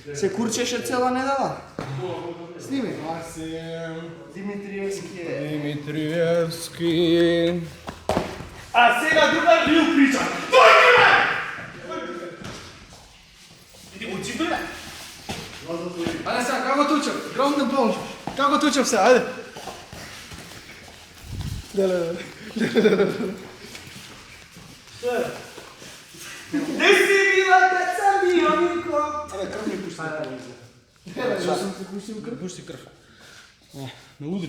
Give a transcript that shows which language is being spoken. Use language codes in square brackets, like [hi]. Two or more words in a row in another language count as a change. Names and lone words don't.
[mk] Се курчеше цела недела. Сними. Димитриевски е. Димитриевски. А сега другар бил прича. Иди учи бе. Ајде сега, како тучев? [en] Ground and pound. [mk] Како тучев се, ајде. Де си била, деца ми, оминко? Абе, крв ми пушти. Што сум те пуштил крв? Пушти крв. Не удри.